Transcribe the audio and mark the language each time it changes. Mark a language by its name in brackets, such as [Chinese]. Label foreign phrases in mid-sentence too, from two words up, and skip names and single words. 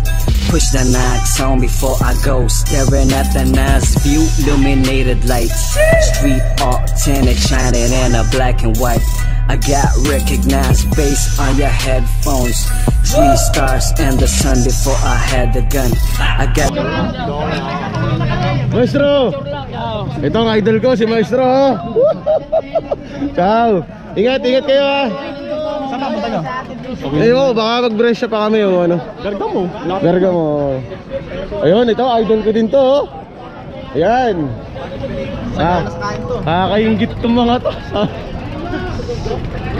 [English] Push the knocks on before I go. Staring at the nice view, illuminated lights. Street art tinted, shining in a black and white. I got recognized based on your headphones. 3 stars and the sun before I had the gun. I got [Filipino] Maestro! Ito ang idol ko, si Maestro. Ciao! Ingat kayo ha! Saan papunta nyo? Ayun, baka mag-brescia pa kami o ano. Bergamo. Ayun, ito, idol ko din to. Ayan. Kakayinggit itong mga to.